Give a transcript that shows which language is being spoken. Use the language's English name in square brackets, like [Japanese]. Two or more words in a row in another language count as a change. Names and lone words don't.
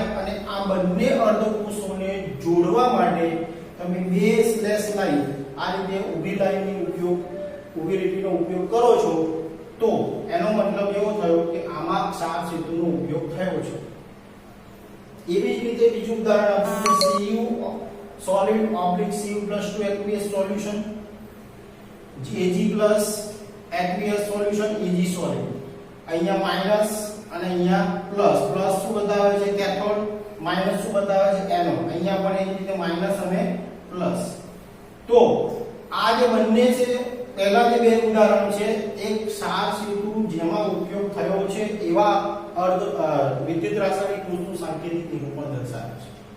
[Gujarati] અને આ બંને અર્ધકોષોને જોડવા માટે તમે બે સ્લેશ લાઈન આ રીતે ઊભી લાઈનનો ઉપયોગ, ઊભી લીટીનો ઉપયોગ કરો છો તો એનો મતલબ એવો થયો કે આમાં ક્ષાર સેતુનો ઉપયોગ થયો છે. એવી જ રીતે બીજું ઉદાહરણ આપીએ, [English] Cu solid Cu+2 aqueous solution, Ag+ aqueous solution, Ag solid. [Gujarati] અહીંયા માઈનસ અને અહીંયા પ્લસ. પ્લસ શું બતાવે છે? કેથોડ. માઈનસ શું બતાવે છે? એનોડ. અહીંયા પણ એ જ રીતે માઈનસ અને પ્લસ. તો આ જે બંને છે પહેલા જે બે ઉદાહરણ છે એક ક્ષાર સેતુ જેમાં ઉપયોગ થયો છે એવા વિદ્યુત રાસાયણિક કોષનું સાંકેતિક નિરૂપણ દર્શાવે છે.